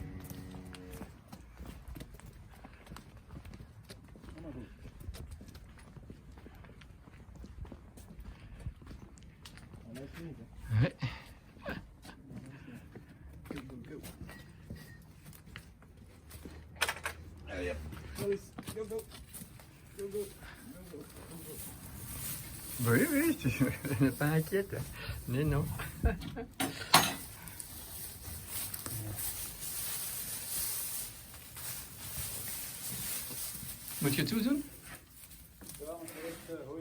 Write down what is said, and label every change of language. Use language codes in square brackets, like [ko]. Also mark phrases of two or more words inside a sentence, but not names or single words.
[fr] Ouais. Allez, hop. [en] Go, go. Go, go. [fr] Oui, oui, je n'ai pas inquiète. Mais non. [nl] Moet je het toedoen? Ja, want er is hout.